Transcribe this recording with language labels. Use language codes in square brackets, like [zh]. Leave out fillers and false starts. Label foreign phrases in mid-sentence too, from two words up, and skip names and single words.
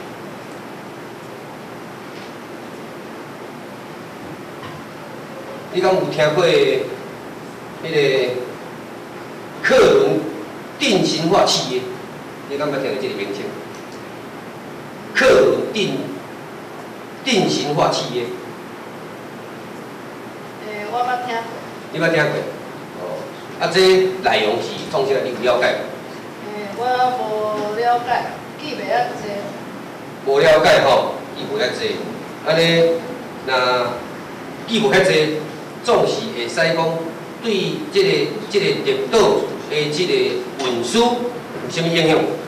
[nan] 你敢有听过迄个客轮定型化企业？你敢捌听过这个名称？客轮定型化企业。我捌听过。你捌听过？哦，啊，这内容是创啥？你有了解？我无了解，记袂遐济。无了解吼，记无遐济。安尼，若记无遐济，总是会使讲对即个绿岛的即个运输有啥物影响？